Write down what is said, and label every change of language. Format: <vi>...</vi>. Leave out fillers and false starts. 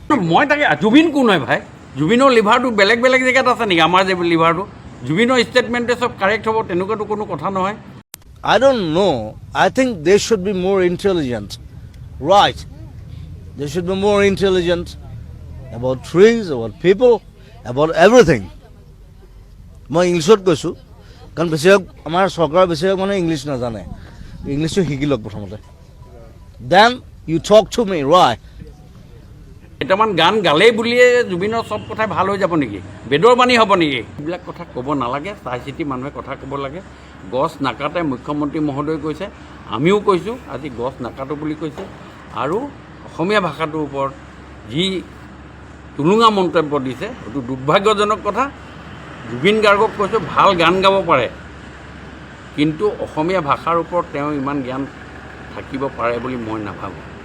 <as>মই তাকে জুবিন কোন হয় ভাই জুবিনৰ লিভাৰটো বেলেগ বেলেগ জেগাত আছে নেকি আমাৰ যে লিভাৰটো জুবিনৰ ষ্টেটমেণ্টে চব কাৰেক্ট হ'ব তেনেকুৱাতো কোনো কথা নহয়</as> <en>I don't know. I think they should be more intelligent. Right. They should be more intelligent about trees, about people, about everything.</en> <as>মই ইংলিছত কৈছোঁ কাৰণ বেছিভাগ আমাৰ চৰকাৰৰ বেছিভাগ মানুহে ইংলিছ নাজানে ইংলিছটো শিকি লওক প্ৰথমতে</as> <en>then you talk to me right</en> <as>কেইটামান গান গালেই বুলিয়ে জুবিনৰ চব কথাই ভাল হৈ যাব নেকি বেদৰ বাণী হ'ব নেকি এইবিলাক কথা ক'ব নালাগে চাই চিতি মানুহে কথা ক'ব লাগে গছ নাকাটে মুখ্যমন্ত্ৰী মহোদয় কৈছে আমিও কৈছোঁ আজি গছ নাকাটো বুলি কৈছে আৰু অসমীয়া ভাষাটোৰ ওপৰত যি টুলুঙা মন্তব্য দিছে সেইটো দুৰ্ভাগ্যজনক কথা জুবিন গাৰ্গক কৈছোঁ ভাল গান গাব পাৰে কিন্তু অসমীয়া ভাষাৰ ওপৰত তেওঁ ইমান জ্ঞান থাকিব পাৰে বুলি মই নাভাবোঁ</as>